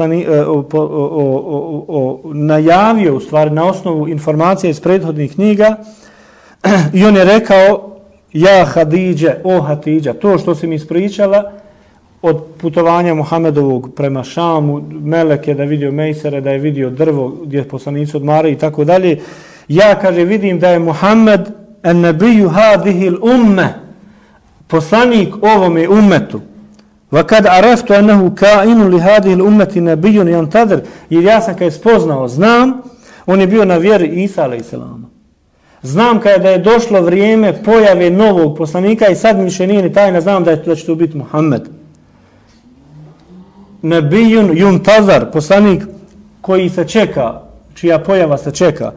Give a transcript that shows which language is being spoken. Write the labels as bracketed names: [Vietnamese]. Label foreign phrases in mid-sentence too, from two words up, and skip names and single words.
[Bosnian] najavio u stvari na osnovu informacija iz prethodnih knjiga i on je rekao: ja Hadidže, o Hatidža, to što si mi ispričala od putovanja Muhammedovog prema Šamu, Meleke da je vidio Mejsere, da je vidio drvo gdje poslanici odmaraju i tako dalje, ja, kaže, vidim da je Muhammed [Arabic] النبي هذه الأمة, [Bosnian] poslanik ovome ummetu. [Arabic] وَكَدْ عَرَفْتُ أَنَّهُ كَائِنُ لِهَذِهِ الْأُمَّةِ نَبِيٌّ يَنْتَظِرُ. [Bosnian] Jer ja sam kad je spoznao, znam, on je bio na vjeri Isa a.s. Znam kada je došlo vrijeme pojave novog poslanika i sad mi više nije ni tajna, znam da će to biti Muhammed. [Arabic] نبي ينتظر, [Bosnian] poslanik koji se čeka, čija pojava se čeka.